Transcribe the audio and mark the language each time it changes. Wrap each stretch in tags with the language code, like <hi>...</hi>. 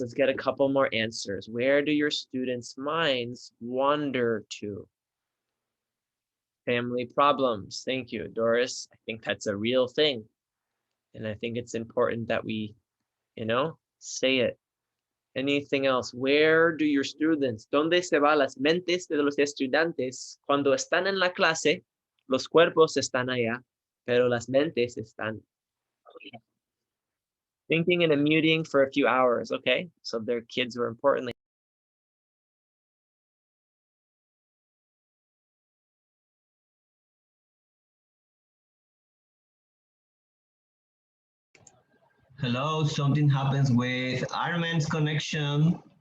<en>Let's get a couple more answers. Where do your students' minds wander to? Family problems. Thank you, Doris. I think that's a real thing. And I think it's important that we, say it. Anything else? Where do your students,</en> <es>dónde se van las mentes de los estudiantes cuando están en la clase? Los cuerpos están allá, pero las mentes están</es> <en>thinking and muting for a few hours. Okay, so their kids were important. Hello, something happens with Armen's connection.</en>